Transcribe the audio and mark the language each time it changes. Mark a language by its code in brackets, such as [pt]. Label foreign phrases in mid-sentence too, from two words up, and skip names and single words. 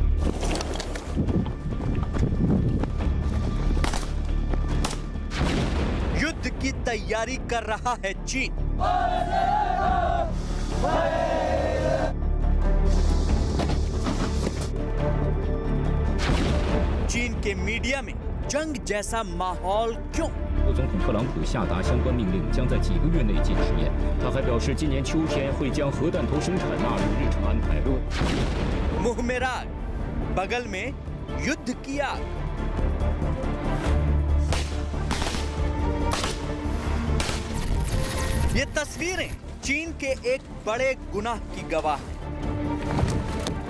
[hi] युद्ध की तैयारी कर रहा है चीन। चीन के मीडिया में जंग जैसा माहौल क्यों? [zh] 总统特朗普下达相关命令，将在几个月内进实验。他还表示，今年秋天会将核弹头生产纳入日程安排。 [hi] मुंह में राग, बगल में युद्ध की आग। ये तस्वीरें चीन के एक बड़े गुनाह की गवाह हैं।